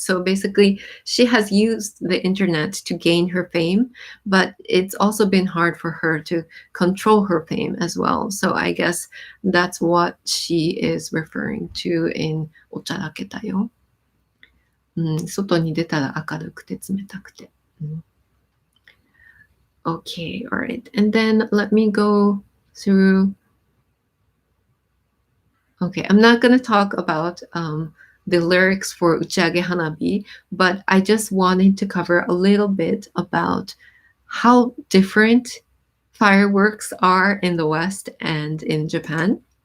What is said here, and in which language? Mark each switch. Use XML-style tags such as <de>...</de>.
<en>So basically, she has used the internet to gain her fame, but it's also been hard for her to control her fame as well. So I guess that's what she is referring to in</en> <ja>おちゃらけたよ。外に出たら明るくて冷たくて。</ja> <en>Okay, all right. And then let me go through. Okay, I'm not going to talk about the lyrics for Uchiagehanabi, but I just wanted to cover a little bit about how different fireworks are in the West and in Japan.</en>